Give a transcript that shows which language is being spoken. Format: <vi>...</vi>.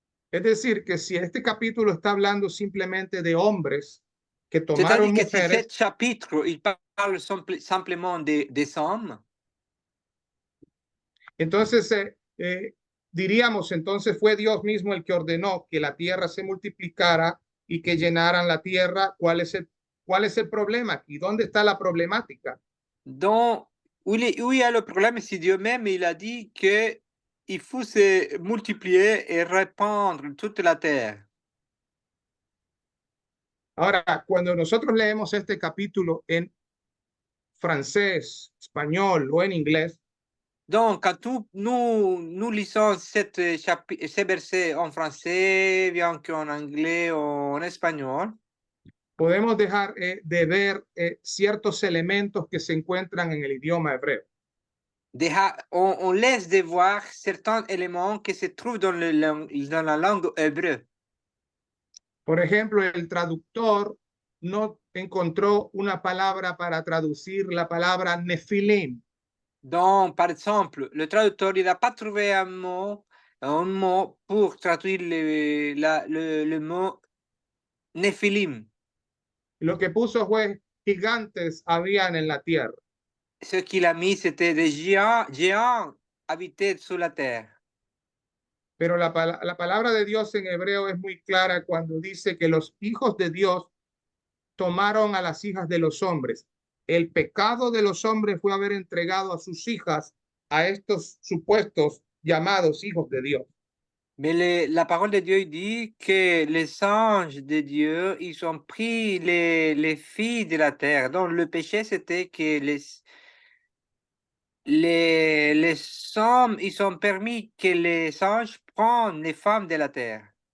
<es>Es decir, que si este capítulo está hablando simplemente de hombres que</es> <fr>C'est-à-dire</fr> <es>tomaron</es> <fr>que si</fr> <es>mujeres,</es> <fr>cet chapitre, il parle simplement des hommes,</fr> <es>entonces diríamos, entonces fue Dios mismo el que ordenó que la tierra se multiplicara y que llenaran la tierra. ¿Cuál es el problema? ¿Y dónde está la problemática?</es> <fr>où il y a le problème, c'est Dieu même, il a dit que il faut se multiplier et répandre toute la terre.</fr> <es>Ahora, cuando nosotros leemos este capítulo en francés, español o en inglés,</es> <fr>Donc, quand nous lisons ces versets en français, bien qu'en anglais ou en espagnol,</fr> <es>podemos dejar de ver ciertos elementos que se encuentran en el idioma hebreo.</es> <fr>on laisse de voir certains éléments qui se trouvent dans la langue hébreu.</fr> <es>Por ejemplo, el traductor no encontró una palabra para traducir la palabra nefilim.</es> <fr>Donc, par exemple, le traducteur, il n'a pas trouvé un mot pour traduire le mot Nephilim.</fr> <es>Lo que puso fue gigantes habían en la tierra.</es> <fr>Ce qu'il a mis, c'était des géants habités sur la terre.</fr> <es>Pero la palabra de Dios en hebreo es muy clara cuando dice que los hijos de Dios tomaron a las hijas de los hombres. El pecado de los hombres fue haber entregado a sus hijas a estos supuestos llamados hijos de Dios.</es> <fr>Mais la parole de Dieu dit que les anges de Dieu, ils ont pris les filles de la terre. Donc, le péché, c'était que les hommes, ils ont permis que les anges prennent les femmes de la terre.</fr>